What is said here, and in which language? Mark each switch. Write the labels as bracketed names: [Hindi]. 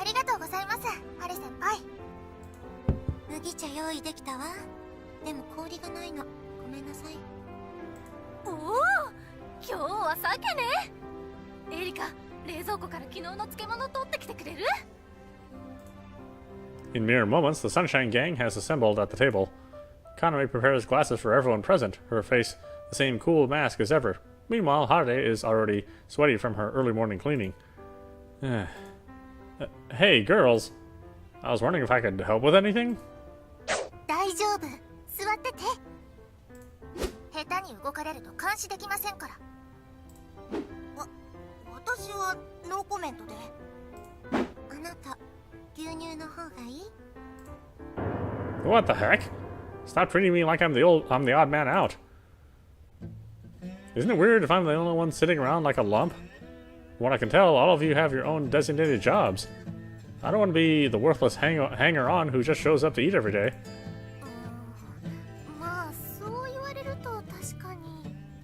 [Japanese] ありがとうございます、ハレ先輩。麦茶用意できたわ。でも氷がないの。ごめんなさい。おお、今日は鮭ね。エリカ、冷蔵庫から昨日の漬物取ってきてくれる？ [English] In mere moments, the Sunshine Gang has assembled at the table. Kaname prepares glasses for everyone present, her face the same cool mask as ever. Meanwhile, Hade is already sweaty from her early morning cleaning. Hey, girls. I was wondering if I could help with anything? [Japanese] 大丈夫。座ってて。下手に動かれると監視できませんから。私はノーコメントで。あなた、牛乳の方がいい？ [English] What the heck? Stop treating me like I'm the odd man out. Isn't it weird if I'm the only one sitting around like a lump? From what I can tell, all of you have your own designated jobs. I don't want to be the worthless hanger-on who just shows up to eat every day. [Japanese] まあそう言われると確かに。